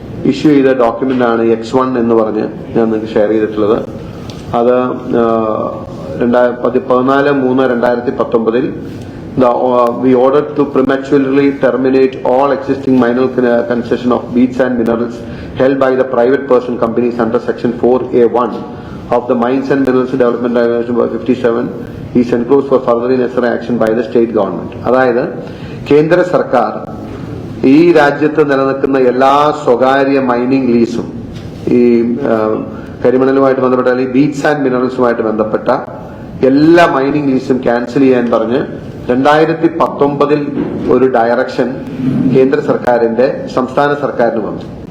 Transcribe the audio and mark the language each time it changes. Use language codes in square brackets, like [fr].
[ml] Issue ചെയ്ത document ആണ് X1 എന്ന് പറഞ്ഞ് ഞാൻ നിങ്ങൾക്ക് ഷെയർ ചെയ്തിട്ടുള്ളത്. [en] അത് 14/3/2019 we ordered to prematurely terminate all existing mineral concession of beads and minerals held by the private person companies under section 4A1 of the Mines and Minerals Development Regulation 57 is enclosed for further necessary action by the state government. [ml] അതായത് കേന്ദ്ര സർക്കാർ ഈ രാജ്യത്ത് നിലനിൽക്കുന്ന എല്ലാ സ്വകാര്യ mining ലീസും ഈ കരിമണലുമായിട്ട് ബന്ധപ്പെട്ട അല്ലെങ്കിൽ ബീഡ്സ് ആൻഡ് മിനറൽസുമായിട്ട് ബന്ധപ്പെട്ട എല്ലാ മൈനിങ് ലീസും ക്യാൻസൽ ചെയ്യാൻ പറഞ്ഞ് 2019 ഒരു ഡയറക്ഷൻ കേന്ദ്ര സർക്കാരിന്റെ സംസ്ഥാന സർക്കാരിന് വന്നു.